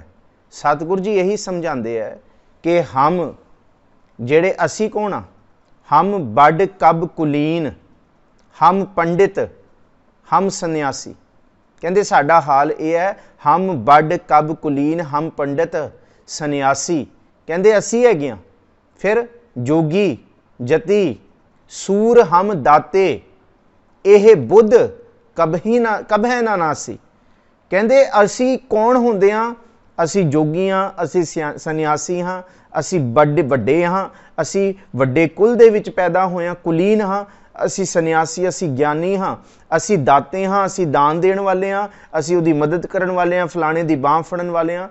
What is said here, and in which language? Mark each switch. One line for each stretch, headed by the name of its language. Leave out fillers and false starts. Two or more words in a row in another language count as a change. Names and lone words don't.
Punjabi: ਸਤਿਗੁਰੂ ਜੀ ਇਹੀ ਸਮਝਾਉਂਦੇ ਹੈ ਕਿ ਹਮ ਜਿਹੜੇ ਅਸੀਂ ਕੌਣ ਆ, ਹਮ ਬੱਡ ਕਬ ਕੁਲੀਨ, ਹਮ ਪੰਡਿਤ, ਹਮ ਸੰਨਿਆਸੀ। ਕਹਿੰਦੇ ਸਾਡਾ ਹਾਲ ਇਹ ਹੈ, ਹਮ ਬੱਡ ਕਬ ਕੁਲੀਨ, ਹਮ ਪੰਡਿਤ ਸੰਨਿਆਸੀ। ਕਹਿੰਦੇ ਅਸੀਂ ਹੈਗੇ ਹਾਂ। ਫਿਰ ਜੋਗੀ, ਜਤੀ, ਸੂਰ ਹਮ ਦਾਤੇ ਇਹ ਬੁੱਧ ਕਭੈ ਨਾ ਨਾਸੀ। ਕਹਿੰਦੇ ਅਸੀਂ ਕੌਣ ਹੁੰਦੇ ਹਾਂ? ਅਸੀਂ ਜੋਗੀ ਹਾਂ, ਅਸੀਂ ਸੰਨਿਆਸੀ ਹਾਂ, ਅਸੀਂ ਵੱਡੇ ਹਾਂ, ਅਸੀਂ ਵੱਡੇ ਕੁਲ ਦੇ ਵਿੱਚ ਪੈਦਾ ਹੋਏ ਹਾਂ, ਕੁਲੀਨ ਹਾਂ, ਅਸੀਂ ਸੰਨਿਆਸੀ, ਅਸੀਂ ਗਿਆਨੀ ਹਾਂ, ਅਸੀਂ ਦਾਤੇ ਹਾਂ, ਅਸੀਂ ਦਾਨ ਦੇਣ ਵਾਲੇ ਹਾਂ, ਅਸੀਂ ਉਹਦੀ ਮਦਦ ਕਰਨ ਵਾਲੇ ਹਾਂ, ਫਲਾਣੇ ਦੀ ਬਾਂਹ ਫੜਨ ਵਾਲੇ ਹਾਂ।